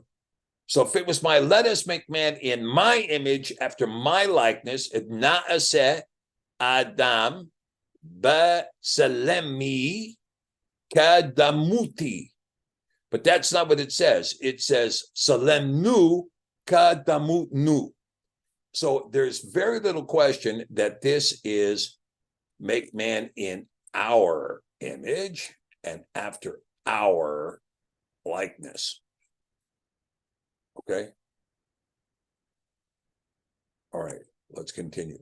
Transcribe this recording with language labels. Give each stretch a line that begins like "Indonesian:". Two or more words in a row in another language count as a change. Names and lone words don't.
English: So if it was my, let us make man in my image after my likeness,
Hebrew: na'aseh Adam b'salemi kadamuti.
English: But that's not what it says. It says
Hebrew: salem nu kadamut nu.
English: So there's very little question that this is make man in our image and after our likeness. Okay. All right, let's continue.